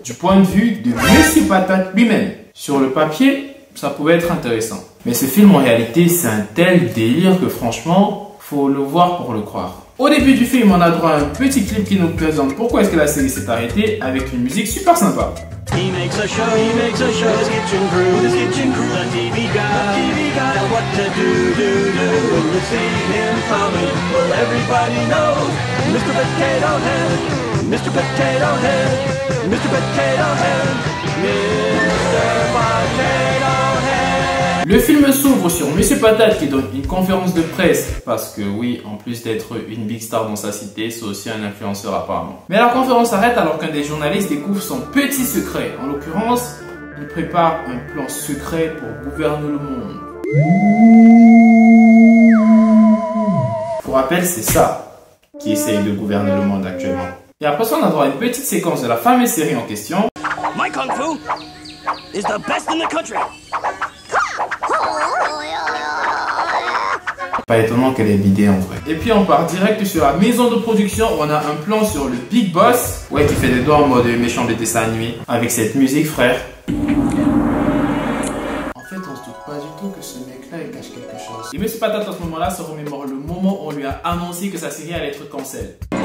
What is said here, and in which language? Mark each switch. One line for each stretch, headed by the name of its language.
French: Du point de vue de Monsieur Patate lui-même. Sur le papier, ça pouvait être intéressant. Mais ce film, en réalité, c'est un tel délire que franchement, faut le voir pour le croire. Au début du film, on a droit à un petit clip qui nous présente pourquoi est-ce que la série s'est arrêtée avec une musique super sympa.
English: He makes a show, his kitchen crew, the TV guy, tell what to do, when you see him coming, well everybody knows, Mr. Potato Head, Mr. Potato Head, Mr. Potato Head, Mr. Potato Head.
French: Le film s'ouvre sur Monsieur Patate qui donne une conférence de presse parce que oui, en plus d'être une big star dans sa cité, c'est aussi un influenceur apparemment. Mais la conférence s'arrête alors qu'un des journalistes découvre son petit secret. En l'occurrence, il prépare un plan secret pour gouverner le monde. Pour rappel, c'est ça qui essaye de gouverner le monde actuellement. Et après ça, on a droit à une petite séquence de la fameuse série en question.
English: My Kung Fu is the best in the country.
French: Pas étonnant qu'elle ait l'idée en vrai. Et puis on part direct sur la maison de production où on a un plan sur le Big Boss. Ouais, qui fait des doigts en mode méchant de dessin animé. Avec cette musique, frère. En fait, on se doute pas du tout que ce mec-là, il cache quelque chose. Et Monsieur Patate, à ce moment-là, se remémore le moment où on lui a annoncé que sa série allait être cancel.